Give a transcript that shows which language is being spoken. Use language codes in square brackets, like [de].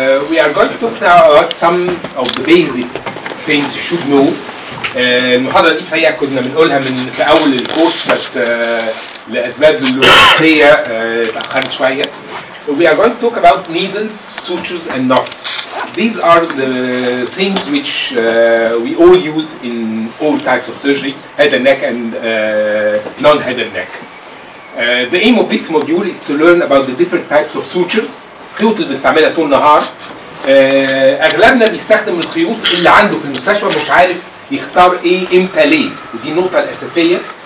[en] We are going to talk now about some of the basic things you should know. [ar] المحاضرة دي الحقيقة كنا بنقولها في أول الكورس بس لأسباب لوجستية اتأخرت شوية. [en] We are going to talk about needles, sutures and knots. These are the things which we all use in all types of surgery, head and neck and non-head and neck. The aim of this module is to learn about the different types of sutures. [ar] الخيوط اللي بنستعملها طول النهار. أغلبنا بيستخدم الخيوط اللي عنده في المستشفى مش عارف يختار إيه إمتى ليه، ودي النقطة الأساسية.